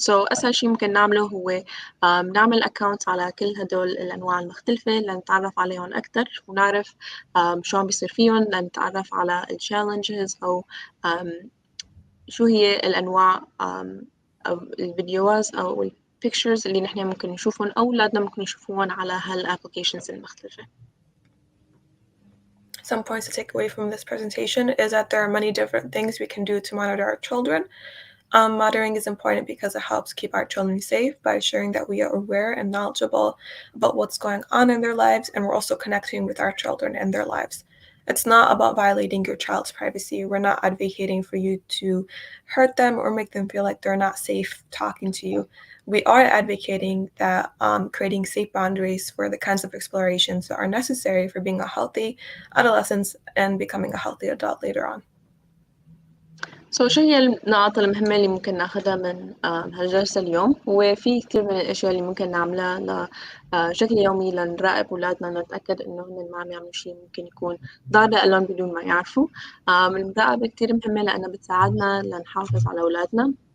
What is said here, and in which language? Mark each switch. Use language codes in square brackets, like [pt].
[ar] أسهل شي ممكن نعمله هو نعمل أكاونت على كل هدول الأنواع المختلفة لنتعرف عليهم أكتر، ونعرف شو عم بيصير فيهم، لنتعرف على الchallenges أو شو هي الأنواع أو الفيديوهات أو البيكتشرز اللي نحن ممكن نشوفهم أو أولادنا ممكن يشوفوهم على هالapplications المختلفة. [en] Some points to take away from this presentation is that there are many different things we can do to monitor our children. Monitoring is important because it helps keep our children safe by ensuring that we are aware and knowledgeable about what's going on in their lives, and we're also connecting with our children and their lives. It's not about violating your child's privacy. We're not advocating for you to hurt them or make them feel like they're not safe talking to you. We are advocating that creating safe boundaries for the kinds of explorations that are necessary for being a healthy adolescent and becoming a healthy adult later on. [ar] شو هي النقاط المهمة اللي ممكن ناخدها من هالجلسة اليوم؟ هو في كتير من الأشياء اللي ممكن نعملها بشكل يومي لنراقب أولادنا، نتأكد إنه هن ما عم يعملوا شي ممكن يكون ضار لهم بدون ما يعرفوا. المراقبة كتير مهمة لأنها بتساعدنا لنحافظ على أولادنا.